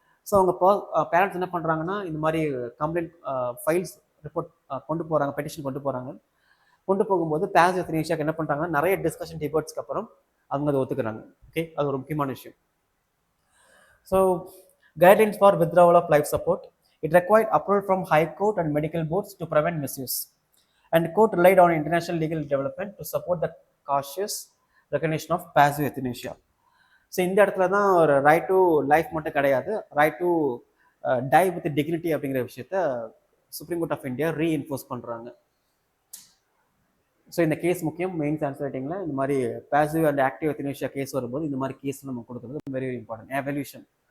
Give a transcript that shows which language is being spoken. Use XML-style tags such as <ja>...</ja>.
<ta>So அவங்க parents என்ன பண்ணுறாங்கன்னா இந்த மாதிரி கம்ப்ளைண்ட் ஃபைல்ஸ் ரிப்போர்ட் கொண்டு போகிறாங்க, பெட்டிஷன் கொண்டு போகிறாங்க. கொண்டு போகும்போது பாசிவ் எத்தனேஷியாக்கு என்ன பண்ணுறாங்கன்னா நிறைய டிஸ்கஷன் டிபேட்ஸ்க்கு அப்புறம் அவங்க அதை ஒத்துக்கிறாங்க.</ta> <en>okay,</en> <ta>அது ஒரு முக்கியமான விஷயம்.</ta> <en>So guidelines for withdrawal of life support, it required approval from high court and medical boards to prevent misuse. And court relied on international legal development to support the cautious recognition of passive euthanasia.</en> <ta>So இந்த இடத்துல தான் ஒரு right to life மட்டும் கிடையாது, right to die with dignity அப்படிங்கிற விஷயத்த supreme court of India reinforce பண்ணுறாங்க. So இந்த கேஸ் முக்கியம். மெயின் ஆன்சர் ரைட்டிங்கில் இந்த மாதிரி பாசிவ் அண்ட் ஆக்டிவ் எத்தனேஷியா கேஸ் வரும்போது இந்த மாதிரி கேஸ் நம்ம கொடுக்குறது வெரி இம்பார்ட்டன்ட். எவல்யூஷன்.</ta>